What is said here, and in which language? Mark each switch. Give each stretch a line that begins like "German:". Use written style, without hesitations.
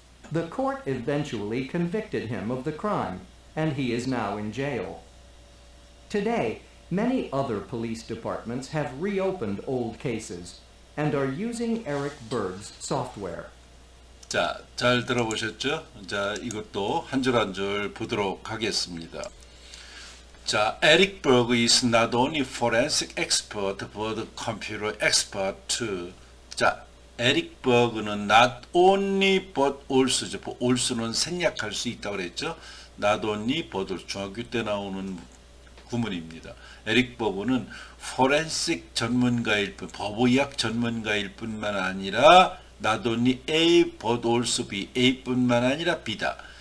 English: The court eventually convicted him of the crime, and he is now in jail. Today, many other police departments have reopened old cases and are using Eric Berg's software.
Korean: 자, 잘 들어보셨죠? 자, 이것도 한 줄 한 줄 보도록 하겠습니다.
English: 자, Eric Berg is not only forensic expert but computer expert too.
Korean: 자, 에릭 버그는 not only but also죠. also는 생략할 수 있다고 그랬죠. not only but also 중학교 때 나오는 구문입니다. 에릭 버그는 forensic 전문가일 뿐, 법의학 전문가일 뿐만 아니라
English: not only A but also B,
Korean: A뿐만 아니라 B다.